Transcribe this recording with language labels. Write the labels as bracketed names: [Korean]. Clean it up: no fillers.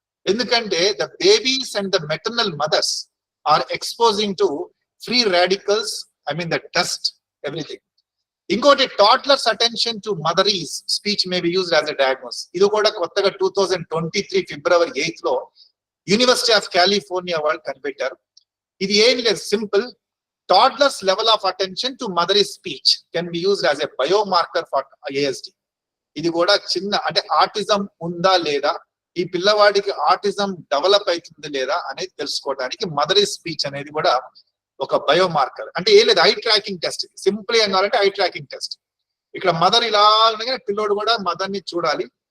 [Telugu] ఎందుకంటే [English] The babies and the maternal mothers are exposing to free radicals, I mean the dust, everything. [Telugu] ఇంకోటి [English] Toddlers attention to mother is speech may be used as a diagnose. [Telugu] ఇది కూడా కొత్తగా 2023 February 8 లో university of California వాళ్ళు కనిపెట్టారు. ఇది ఏం లేదు, simple. [English] Toddler's level of attention to mother's speech can be used as a biomarker for ASD. [Telugu] ఇది కూడా చిన్న, అంటే ఆటిజం ఉందా లేదా, ఈ పిల్లవాడికి ఆటిజం డెవలప్ అవుతుంది లేదా అనేది తెలుసుకోవడానికి మదర్ స్పీచ్ అనేది కూడా ఒక బయోమార్కర్. అంటే ఏం లేదు, ఐ ట్రాకింగ్ టెస్ట్. సింపుల్ ఏం కావాలంటే ఐ ట్రాకింగ్ టెస్ట్. ఇక్కడ మదర్ ఇలా అనగానే పిల్లోడు కూడా మదర్ ని చూడాలి.